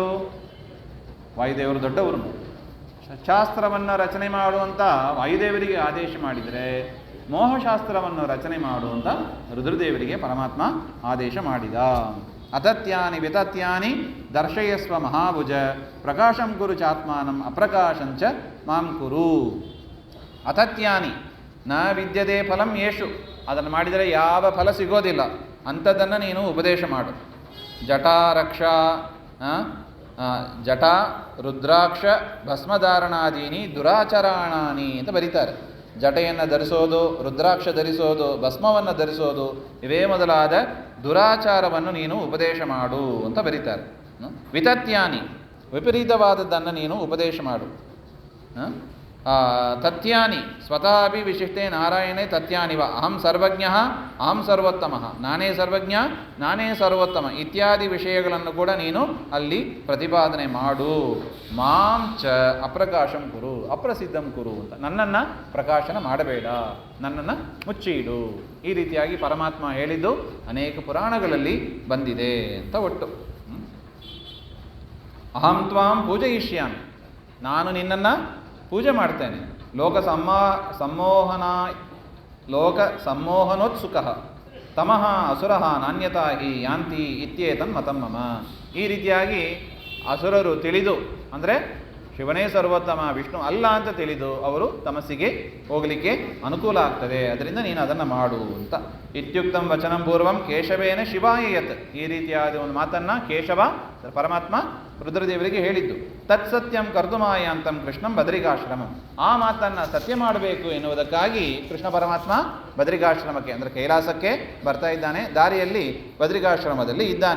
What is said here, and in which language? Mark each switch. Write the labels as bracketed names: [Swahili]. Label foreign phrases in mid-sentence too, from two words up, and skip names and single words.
[Kannada] ವಾಯುದೇವರು ದೊಡ್ಡವರು. ಶಾಸ್ತ್ರವನ್ನು ರಚನೆ ಮಾಡುವಂತ ವಾಯುದೇವರಿಗೆ ಆದೇಶ ಮಾಡಿದರೆ, ಮೋಹಶಾಸ್ತ್ರವನ್ನು ರಚನೆ ಮಾಡುವಂತ ರುದ್ರದೇವರಿಗೆ ಪರಮಾತ್ಮ ಆದೇಶ ಮಾಡಿದ. [Sanskrit] ಅತತ್ಯಾನಿ ವಿತತ್ಯಾನಿ ದರ್ಶಯಸ್ವ ಮಹಾಭುಜ ಪ್ರಕಾಶಂ ಕುರು ಚಾತ್ಮಾನಂ ಅಪ್ರಕಾಶಂಚ ಮಾಂ ಕುರು. ಅತತ್ಯಾನಿ ನ ವಿದ್ಯತೆ ಫಲಂ ಯೇಷು, [Kannada] ಅದನ್ನು ಮಾಡಿದರೆ ಯಾವ ಫಲ ಸಿಗೋದಿಲ್ಲ, ಅಂಥದ್ದನ್ನು ನೀನು ಉಪದೇಶ ಮಾಡು. [Sanskrit] ಜಟಾರಕ್ಷ ಜಟ ರುದ್ರಾಕ್ಷ ಭಸ್ಮಧಾರಣಾದೀನಿ ದುರಾಚರಾಣಾನಿ [Kannada] ಅಂತ ಬರೀತಾರೆ. ಜಟೆಯನ್ನು ಧರಿಸೋದು, ರುದ್ರಾಕ್ಷ ಧರಿಸೋದು, ಭಸ್ಮವನ್ನು ಧರಿಸೋದು, ಇವೇ ಮೊದಲಾದ ದುರಾಚಾರವನ್ನು ನೀನು ಉಪದೇಶ ಮಾಡು ಅಂತ ಬರೀತಾರೆ. ವಿತತ್ಯಾನಿ, ವಿಪರೀತವಾದದ್ದನ್ನು ನೀನು ಉಪದೇಶ ಮಾಡು. [Sanskrit] ತಥ್ಯಾನಿ ಸ್ವತಃ ಅಪಿ ವಿಶಿಷ್ಟೇ ನಾರಾಯಣೇ ತಥ್ಯಾನಿವ ಅಹಂ ಸರ್ವಜ್ಞ ಅಹಂ ಸರ್ವೋತ್ತಮ, [Kannada] ನಾನೇ ಸರ್ವಜ್ಞ ನಾನೇ ಸರ್ವೋತ್ತಮ ಇತ್ಯಾದಿ ವಿಷಯಗಳನ್ನು ಕೂಡ ನೀನು ಅಲ್ಲಿ ಪ್ರತಿಪಾದನೆ ಮಾಡು. [Sanskrit] ಮಾಂ ಚ ಅಪ್ರಕಾಶಂ ಕುರು ಅಪ್ರಸಿದ್ಧಂ ಕುರು [Kannada] ಅಂತ, ನನ್ನನ್ನು ಪ್ರಕಾಶನ ಮಾಡಬೇಡ, ನನ್ನನ್ನು ಮುಚ್ಚಿಡು. ಈ ರೀತಿಯಾಗಿ ಪರಮಾತ್ಮ ಹೇಳಿದ್ದು ಅನೇಕ ಪುರಾಣಗಳಲ್ಲಿ ಬಂದಿದೆ ಅಂತ ಒಟ್ಟು. [Sanskrit] ಅಹಂ ತ್ವಾಂ ಪೂಜಯಿಷ್ಯಾಮಿ, [Kannada] ನಾನು ನಿನ್ನನ್ನು ಪೂಜೆ ಮಾಡ್ತೇನೆ. [Sanskrit] ಲೋಕ ಸಂಮೋಹನೋತ್ಸುಕ ತಮಃ ಅಸುರಃ ನಾಣ್ಯತಾ ಹಿ ಯಾಂತಿ ಇತ್ಯೇತನ್ ಮತಂ ಮಮ. [Kannada] ಈ ರೀತಿಯಾಗಿ ಅಸುರರು ತಿಳಿದು, ಅಂದರೆ ಶಿವನೇ ಸರ್ವೋತ್ತಮ ವಿಷ್ಣು ಅಲ್ಲ ಅಂತ ತಿಳಿದು ಅವರು ತಮಸ್ಸಿಗೆ ಹೋಗಲಿಕ್ಕೆ ಅನುಕೂಲ ಆಗ್ತದೆ. ಅದರಿಂದ ನೀನು ಅದನ್ನು ಮಾಡು ಅಂತ. [Sanskrit] ಇತ್ಯುಕ್ತಂ ವಚನಂ ಪೂರ್ವಂ ಕೇಶವೇನ ಶಿವಾಯ ಯತ್, [Kannada] ಈ ರೀತಿಯಾದ ಒಂದು ಮಾತನ್ನು ಕೇಶವ ಪರಮಾತ್ಮ ರುದ್ರದೇವರಿಗೆ ಹೇಳಿದ್ದು. [Sanskrit] ತತ್ಸತ್ಯಂ ಕರ್ತುಮಾಯಾಂತಂ ಕೃಷ್ಣಂ ಬದರಿಕಾಶ್ರಮಂ, [Kannada] ಆ ಮಾತನ್ನು ಸತ್ಯ ಮಾಡಬೇಕು ಎನ್ನುವುದಕ್ಕಾಗಿ ಕೃಷ್ಣ ಪರಮಾತ್ಮ ಬದರಿಕಾಶ್ರಮಕ್ಕೆ ಅಂದರೆ ಕೈಲಾಸಕ್ಕೆ ಬರ್ತಾ ಇದ್ದಾನೆ. ದಾರಿಯಲ್ಲಿ ಬದರಿಕಾಶ್ರಮದಲ್ಲಿ ಇದ್ದಾನೆ.